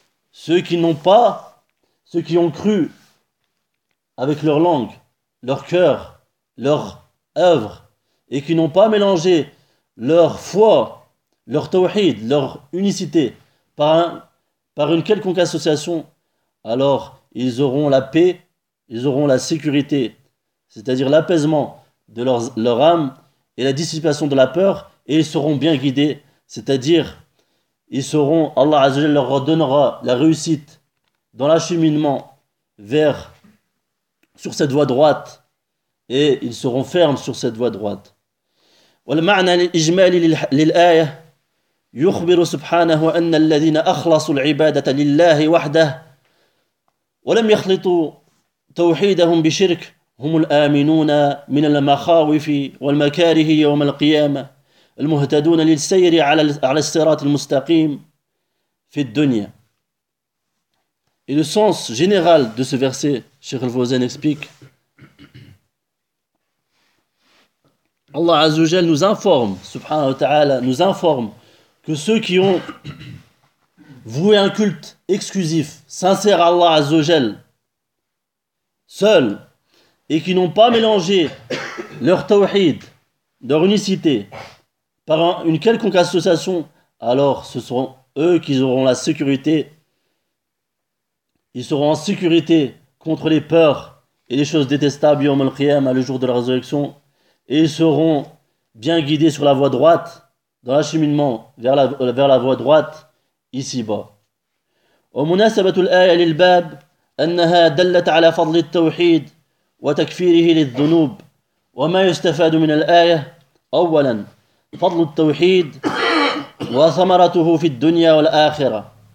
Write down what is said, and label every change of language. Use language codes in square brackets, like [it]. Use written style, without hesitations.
[fr] Ceux qui n'ont pas, ceux qui ont cru avec leur langue, leur cœur, leur œuvre, et qui n'ont pas mélangé leur foi, leur tawhid, leur unicité par une quelconque association, alors ils auront la paix, ils auront la sécurité, c'est-à-dire l'apaisement de leur âme et la dissipation de la peur, et ils seront bien guidés, c'est-à-dire ils seront, Allah Azzawajal leur redonnera la réussite dans l'acheminement sur cette voie droite, et ils seront fermes sur cette voie droite. [ar] والمعنى الإجمالي للآية يخبر سبحانه أن الذين أخلصوا العبادة لله وحده ولم يخلطوا توحيدهم بشرك هم الآمنون من المخاوف والمكاره يوم القيامة المهتدون للسير على الصراط المستقيم في الدنيا. [fr] Et le sens général de ce verset, Cheikh Al-Fawzan explique, Allah Azzawajal nous informe, subhanahu wa ta'ala, nous informe que ceux qui ont voué un culte exclusif, sincère à Allah Azzawajal, seul, et qui n'ont pas mélangé leur tawhid, leur unicité, par une quelconque association, alors ce seront eux qui auront la sécurité, ils seront en sécurité contre les peurs et les choses détestables, yawm al-qiyam, le jour de la résurrection. Et ils seront bien guidés sur la voie droite, dans l'acheminement vers la voie droite, ici-bas. [ar] ومناسبة الآية للباب أنها دلت على فضل التوحيد وتكفيره للذنوب. وما يستفاد من الآية أولا فضل التوحيد وثمرته في الدنيا والآخرة.